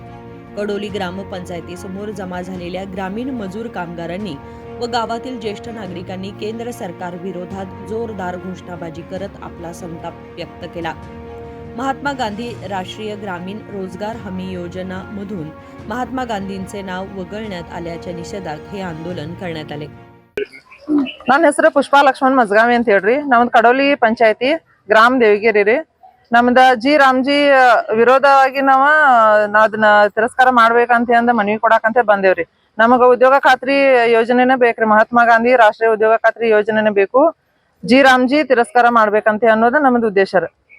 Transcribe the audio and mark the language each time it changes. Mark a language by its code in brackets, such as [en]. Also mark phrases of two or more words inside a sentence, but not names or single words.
[mr] कडोली ग्रामपंचायतीसमोर जमा झालेल्या ग्रामीण मजूर कामगारांनी व गावातील ज्येष्ठ नागरिकांनी केंद्र सरकार विरोधात जोरदार घोषणाबाजी करत आपला संताप व्यक्त केला। महात्मा गांधी राष्ट्रीय ग्रामीण रोजगार हमी योजना मधून महात्मा गांधींचे नाव वगळण्यात आल्याच्या निषेधार्थ हे आंदोलन करण्यात आले। [kn] ನನ್ನ ಹೆಸರು ಪುಷ್ಪಾ ಲಕ್ಷ್ಮಣ್ ಮಜ್ಗಾವಿ ಅಂತ ಹೇಳ್ರಿ। ನಮ್ದು ಕಡೋಲಿ ಪಂಚಾಯತಿ ಗ್ರಾಮ ದೇವಗಿರಿ ರೀ। ನಮ್ದ ಜಿ ರಾಮ್ಜಿ ವಿರೋಧವಾಗಿ ನಾವ್ ಅದನ್ನ ತಿರಸ್ಕಾರ ಮಾಡ್ಬೇಕಂತ ಅಂದ ಮನವಿ ಕೊಡಾಕಂತ ಬಂದೇವ್ರಿ। ನಮಗ ಉದ್ಯೋಗ ಖಾತ್ರಿ ಯೋಜನೆನೇ ಬೇಕ್ರಿ, ಮಹಾತ್ಮ ಗಾಂಧಿ ರಾಷ್ಟ್ರೀಯ ಉದ್ಯೋಗ ಖಾತ್ರಿ ಯೋಜನೆನೇ ಬೇಕು, ಜಿ ರಾಮ್ಜಿ ತಿರಸ್ಕಾರ ಮಾಡ್ಬೇಕಂತ ಅನ್ನೋದು ನಮ್ದು ಉದ್ದೇಶ ರೀ।